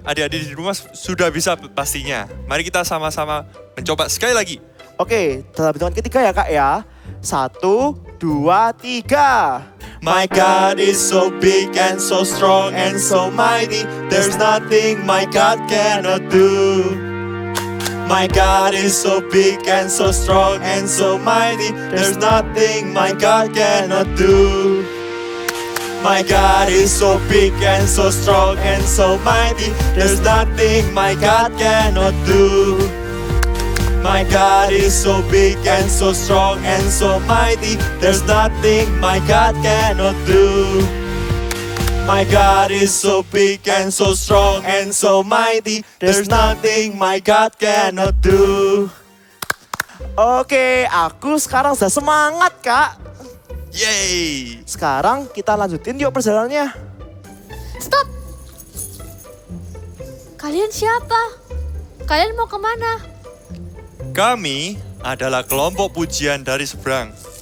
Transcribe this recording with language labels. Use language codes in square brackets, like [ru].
[id] Adik-adik di rumah sudah bisa pastinya. Mari kita sama-sama mencoba sekali lagi. Oke, dalam hitungan ketiga ya Kak ya. 1, 2, 3. [en] My God is so big and so strong and so mighty. There's nothing my God cannot do. My God is so big and so strong and so mighty. There's nothing my God cannot do. My God is so big and so strong and so mighty. There's nothing my God cannot do. My God is so big and so strong and so mighty. There's nothing my God cannot do. My God is so big and so strong and so mighty. There's nothing my God cannot do. [id] Oke, aku sekarang sudah semangat Kak. Yay! Sekarang kita lanjutin yuk perjalanannya. [en] Stop! [id] Kalian siapa? Kalian mau kemana? Kami adalah kelompok pujian dari seberang.